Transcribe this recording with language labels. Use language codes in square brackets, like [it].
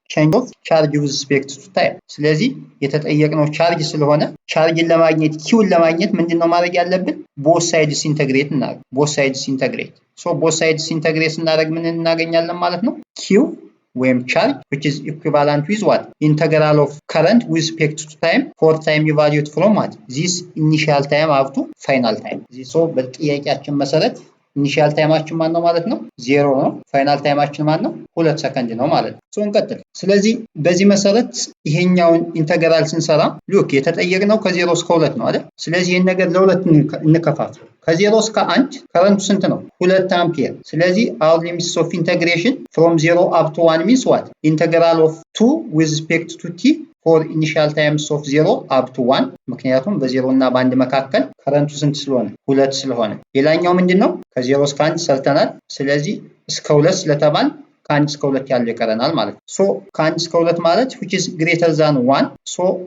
[en] change of charge with respect to time። [am] ስለዚህ የተጠየቅነው ቻርጅ ስለሆነ ቻርጅን ለማግኘት q ለማግኘት ምንድነው ማድረግ ያለብን? [en] both sides integrate [am] እናደርግ። so both sides integrate ስናደርግ ምን እናገኛለን ማለት ነው? [en] q [am] ወይም ቻርጅ [en] which is equivalent with what? integral of current with respect to time for time evaluate from what? this initial time up to final time። [am] so በጥያቄያችን መሰረት ኢኒሺያል ታይማችን ማን ነው ማለት ነው? 0 ነው። ፋይናል ታይማችን ማን ነው? 2 ሰከንድ ነው ማለት ነው። ሶ እንቀጥል። ስለዚህ በዚህ መሰረት ይሄኛውን ኢንተግራል ስንሰራ ሉክ የተጠየቅነው ከ0 እስከ 2 ነው አይደል? ስለዚህ ይሄን ነገር ለሁለት እንከፋፍለው። ከ0 እስከ 1 ከረንቱ ስንት ነው? 2 አምፒር። ስለዚህ [en] our limits of integration from 0 up to 1 means what? integral of 2 with respect to t ፎር ኢኒሻል ታይምስ ኦፍ 0 አፕ ቱ 1 [am] ምክንያቱም በ0 እና በ1 መካከል ከረንቱ ስንት ስለሆነ 2 ስለሆነ። ሌላኛው ምንድነው ከ0 እስከ 1 ሰርተናል። ስለዚህ እስከ 2 ስለተባል ከ1 እስከ 2 ያለው ይቀረናል ማለት ነው። ሶ ከ1 እስከ 2 ማለት [en] which is greater than 1 [am] ሶ